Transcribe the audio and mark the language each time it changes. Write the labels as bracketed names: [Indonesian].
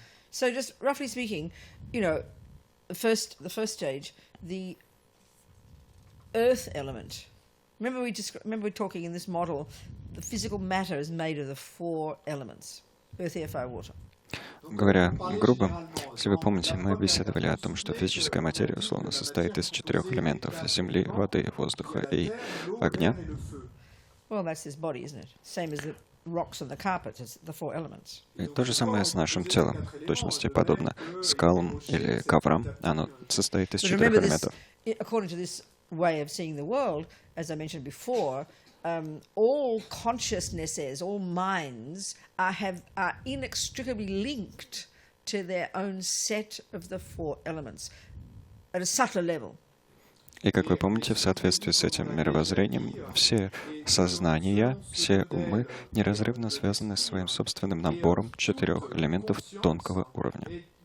[English] So just roughly speaking, you know, the first stage, the earth element. Remember we're talking in this model, the physical matter is made of the 4 elements: earth, air, fire, water. [Russian] Говоря грубо, если вы помните, мы беседовали о том, что физическая материя условно состоит из 4 элементов: земли, воды, воздуха и огня. [English] Well, that's this body, isn't it? Same as the rocks on the carpet, it's the 4 elements. [Russian] И то же самое с нашим телом, в точности подобно скалам или коврам. Оно состоит из 4 элементов. [English] According to this way of seeing the world, as I mentioned before, all consciousnesses, all minds are inextricably linked to their own set of the 4 elements at a subtler level. [Russian] И, как вы помните, в соответствии с этим мировоззрением, все сознания, все умы неразрывно связаны с своим собственным набором 4 элементов тонкого уровня.